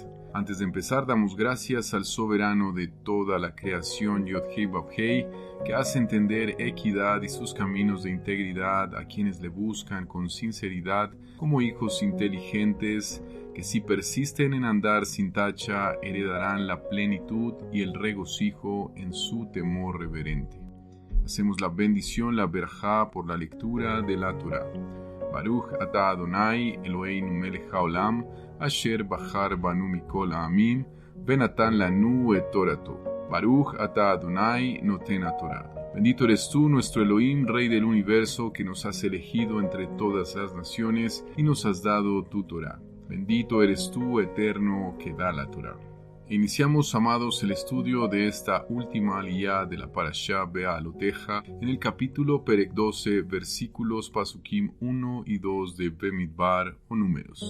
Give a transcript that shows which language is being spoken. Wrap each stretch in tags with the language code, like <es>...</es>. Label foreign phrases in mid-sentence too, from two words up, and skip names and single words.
<es>Antes de empezar, damos gracias al soberano de toda la creación, Yod-Hei Vav-Hei, que hace entender equidad y sus caminos de integridad a quienes le buscan con sinceridad como hijos inteligentes, que si persisten en andar sin tacha, heredarán la plenitud y el regocijo en su temor reverente. Hacemos la bendición, la verajá, por la lectura de la Torá.</es> <he>ברוך אתה אדוני אלוהינו מלך העולם אשר בחר בנו מכל העמים ונתן לנו את תורתו. ברוך אתה אדוני נותן התורה.</he> <es>Bendito eres tú, nuestro Elohim, Rey del universo, que nos has elegido entre todas las naciones y nos has dado tu Torá. Bendito eres tú, Eterno, que da la Torá. Iniciamos, amados, el estudio de esta última aliyá de la parashá Be'aloteja en el capítulo Perek 12, versículos Pasukim 1 y 2 de Bemidbar o Números.</es>